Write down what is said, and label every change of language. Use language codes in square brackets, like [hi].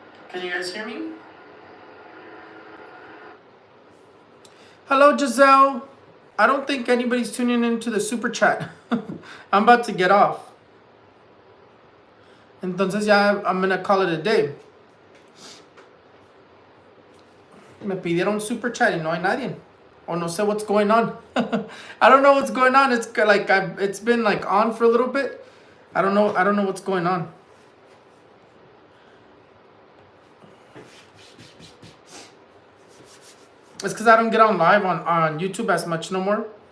[en] Can you guys hear me? Hello, Giselle. I don't think anybody's tuning into the super chat. I'm about to get off. [es] Entonces ya [en] I'm gonna call it a day. [es] Me pidieron super chat y no hay nadie. O no sé [en] what's going on. I don't know what's going on. It's like it's been like on for a little bit. I don't know what's going on. It's because I don't get on live on YouTube as much no more.